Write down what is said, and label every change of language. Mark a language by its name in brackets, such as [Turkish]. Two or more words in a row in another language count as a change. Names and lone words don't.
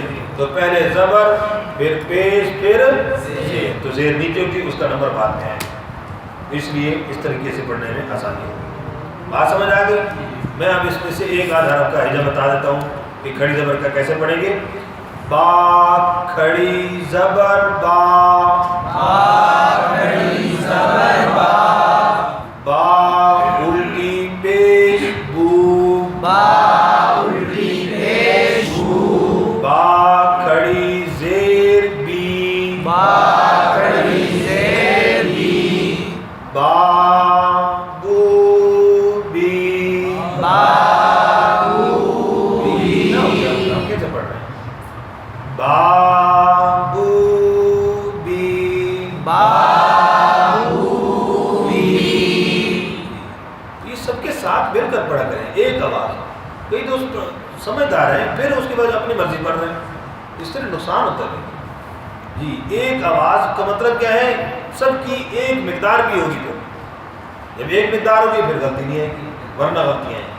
[Urdu] تو پہلے زبر پھر پیش پھر زیر، تو زیر نیچے ہوتی، اس کا نمبر بعد میں ہے. اس لیے اس طریقے سے پڑھنے میں آسانی ہوگی. بات سمجھ آ گئی؟ میں اب اس میں سے ایک آدھ حرف کا ہجا بتا دیتا ہوں کہ کھڑی زبر کا کیسے پڑھیں گے. با کھڑی زبر با، با کھڑی زبر با، با الٹی پیش بو، با الٹی پیش بو، با کھڑی زیر بی، با کھڑی زیر بی، با بو بی، با بو بی. ہم کیسے پڑھ رہے ہیں؟ با بو بی، با بو بی. یہ سب کے ساتھ مل کر پڑھا کریں ایک آواز. کئی دوست سمجھدار ہیں پھر اس کے بعد اپنی مرضی پڑھ رہے ہیں، اس طرح نقصان ہوتا ہے. جی ایک آواز کا مطلب کیا ہے؟ سب کی ایک مقدار بھی ہوگی. تو جب ایک مقدار ہوگی پھر غلطی نہیں آئے گی، ورنہ غلطیاں ہیں.